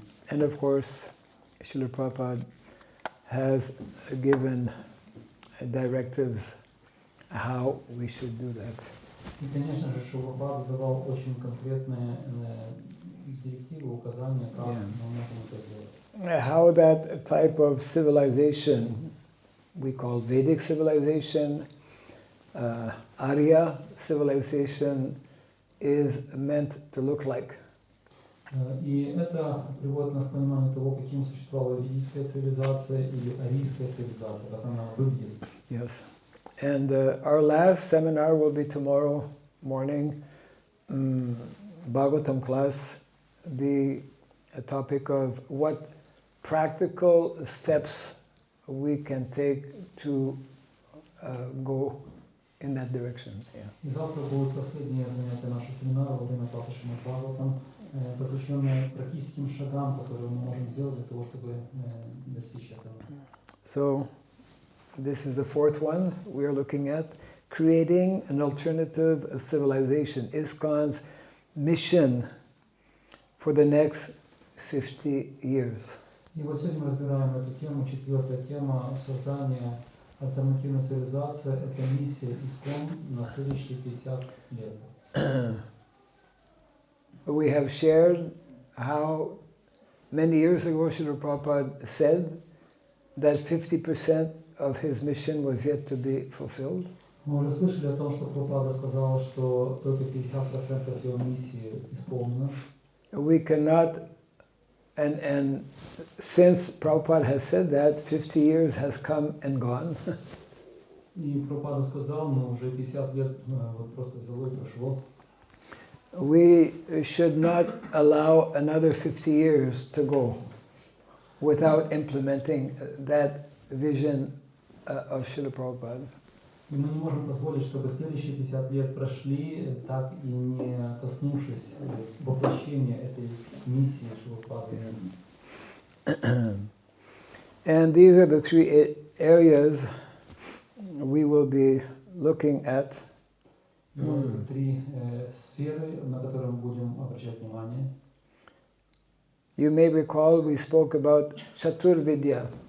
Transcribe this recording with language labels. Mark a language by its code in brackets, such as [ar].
[en] And of course, Srila Prabhupada has given directives how we should do that. [ru] И, конечно же, Шрила Прабхупада давал очень конкретные директивы, указания, как мы можем это сделать. [en] How that type of civilization, we call Vedic civilization, Arya civilization, is meant to look like. [ru] И это приводит нас к пониманию того, каким существовала ведическая цивилизация или арийская цивилизация, как она выглядит. [en] Yes. And our last seminar will be tomorrow morning, Bhagavatam class, the topic of what practical steps we can take to go in that direction. Yeah. [ru] И завтра будет последнее занятие нашего семинара во время класса Шримад Бхагаватам, посвященное практическим шагам, которые мы можем сделать для того, чтобы достичь этого. [en] So, this is the fourth one we are looking at, creating an alternative civilization, ISKCON's mission for the next 50 years. [ru] И вот сегодня мы разбираем эту тему, четвертая тема создания альтернативной цивилизации, это миссия ИСККОН на следующие 50 лет. [en] We have shared how many years ago Srila Prabhupada said that 50% of his mission was yet to be fulfilled. [ru] Мы уже слышали о том, что Прабхупада сказал, что только 50% его миссии исполнено. [en] We cannot, and since Prabhupada has said that, 50 years has come and gone. [ru] И Прабхупада сказал, но уже 50 лет вот просто взяло и прошло. [en] We should not allow another 50 years to go without implementing that vision of Srila Prabhupada. [ru] И мы не можем позволить, чтобы следующие 50 лет прошли, так и не коснувшись воплощения этой миссии Шрилы Прабхупады. [en] And these are the three areas we will be looking at. [ru] Три сферы, на которые мы будем обращать внимание. [en] You may recall we spoke about Chaturvidya.